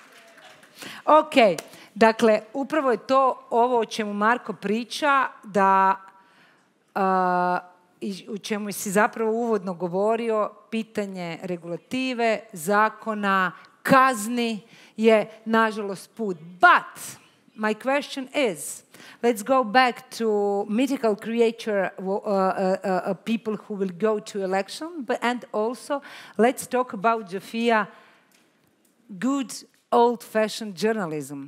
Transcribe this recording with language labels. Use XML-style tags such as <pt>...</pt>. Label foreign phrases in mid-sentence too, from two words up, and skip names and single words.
<sr>Ok, dakle, upravo je to ovo o čemu Marko priča, da i u čemu si zapravo uvodno govorio, pitanje regulative, zakona, kazni je nažalost put.</sr> <en>But my question is, let's go back to mythical creature, people who will go to election, and also let's talk about, Jafia, good old-fashioned journalism.</en>